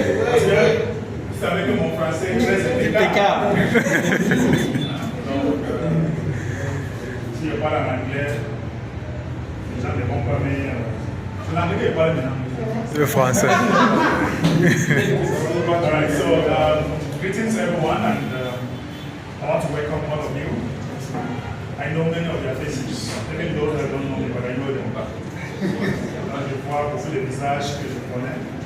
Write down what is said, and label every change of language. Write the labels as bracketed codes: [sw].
[fr] Parce que vous savez que mon français est très impeccable. Donc, si je parle en anglais, les gens ne vont pas, mais c'est l'anglais que je parle maintenant. Le français. [en] Alright, so greetings everyone, and I want to welcome all of you. I know many of your faces, even those that don't know me, but I know them. [fr] Je vois beaucoup de visages que je connais.